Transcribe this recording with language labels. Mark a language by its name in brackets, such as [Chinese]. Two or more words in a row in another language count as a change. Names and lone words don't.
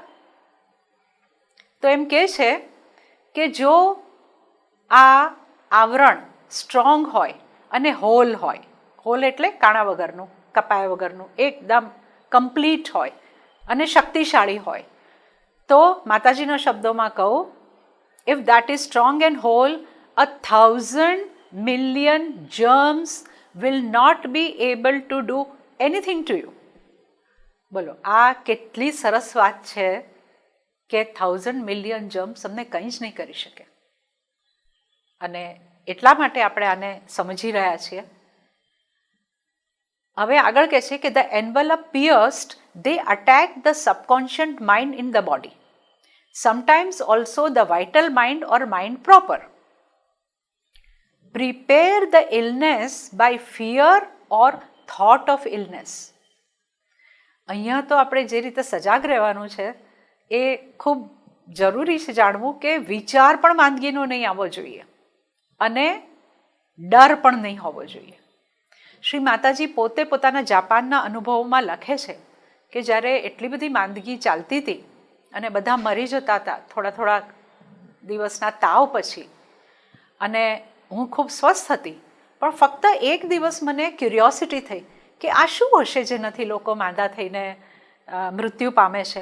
[Gujarati] તો એમ કહે છે કે જો આ આવરણ સ્ટ્રોંગ હોય અને હોલ હોય, હોલ એટલે કાણા વગરનું, કપાયા વગરનું, એકદમ કમ્પ્લીટ હોય અને શક્તિશાળી હોય, તો માતાજીના શબ્દોમાં કહું, [English] if that is strong and whole, 1,000 million germs will not be able to do anything to you. [Gujarati] બોલો, આ કેટલી સરસ વાત છે કે [English] 1,000 million germs [Gujarati] તમને કંઈ જ નહીં કરી શકે. અને એટલા માટે આપણે આને સમજી રહ્યા છીએ. હવે આગળ કહે છે કે [English] the envelope pierced, they attack the subconscious mind in the body, sometimes also the vital mind or mind proper. Prepare the illness by fear or thought of illness. [Gujarati] અહીંયા તો આપણે જે રીતે સજાગ રહેવાનું છે એ ખૂબ જરૂરી છે જાણવું કે વિચાર પણ માંદગીનો નહીં આવવો જોઈએ અને ડર પણ નહીં હોવો જોઈએ. શ્રી માતાજી પોતે પોતાના જાપાનના અનુભવોમાં લખે છે કે જ્યારે એટલી બધી માંદગી ચાલતી હતી અને બધા મરી જતા હતા થોડા થોડા દિવસના તાવ પછી, અને હું ખૂબ સ્વસ્થ હતી, પણ ફક્ત એક દિવસ મને ક્યુરિયોસિટી થઈ કે આ શું હશે જેનાથી લોકો માંદા થઈને મૃત્યુ પામે છે.